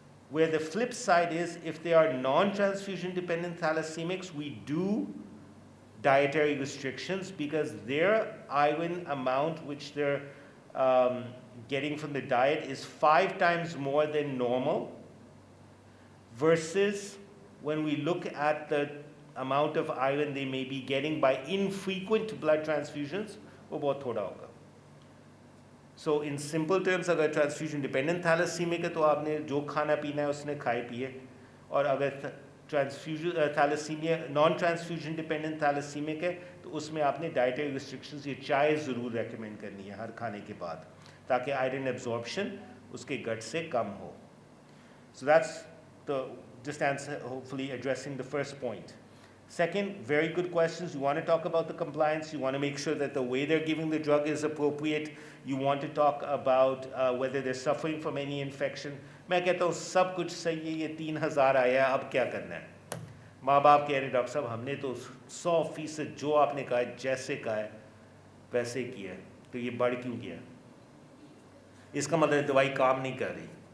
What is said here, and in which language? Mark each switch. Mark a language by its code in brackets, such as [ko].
[en] Where the flip side is, if they are non-transfusion-dependent thalassemics, we do dietary restrictions because their iron amount which they're getting from the diet is 5 times more than normal, versus when we look at the amount of iron they may be getting by infrequent blood transfusions, [hi] वो बहुत थोड़ा होगा. [en] So in simple terms, [hi] अगर transfusion dependent thalassemia है तो आपने जो खाना पीना है उसने खाए पिए, और अगर transfusion thalassemia non-transfusion dependent thalassemia है तो उसमें आपने dietary restrictions ये चाय ज़रूर recommend करनी है हर खाने के बाद, ताकि iron absorption उसके gut से कम हो. [en] So that's the just answer, hopefully addressing the first point. Second, very good questions. You want to talk about the compliance. You want to make sure that the way they're giving the drug is appropriate. You want to talk about whether they're suffering from any infection. [hi] मैं कहता हूँ सब कुछ सही है, ये 3000 आया, अब क्या करना है? माँ बाप कह रहे डॉक्टर साहब हमने तो 100% जो आपने कहा है जैसे कहा है वैसे किया है, तो ये बढ़ क्यों गया? इसका मतलब दवाई काम नहीं कर रही.